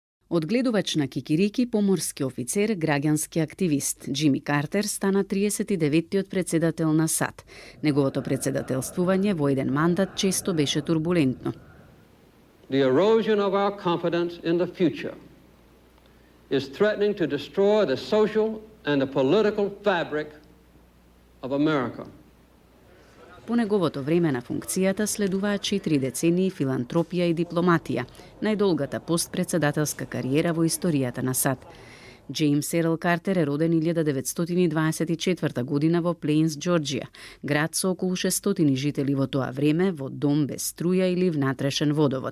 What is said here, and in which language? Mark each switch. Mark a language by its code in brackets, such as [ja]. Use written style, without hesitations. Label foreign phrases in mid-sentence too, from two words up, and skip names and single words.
[mk] Одгледувач на кикирики, поморски офицер, граѓански активист, Џими Картер стана 39-тиот председател на САД. Неговото председателствување во еден мандат често беше турбулентно. [en] The erosion of our confidence in the future is threatening to destroy the social and the political fabric of America. [mk] По неговото време на функцијата следуваа 4 децении филантропија и дипломатија, најдолгата постпредседателска кариера во историјата на САД. Джеймс Ерл Картер е роден 1924 година во Плейнс, Џорџија, град со околу 600 жители во тоа време, во дом без струја или внатрешен водовод.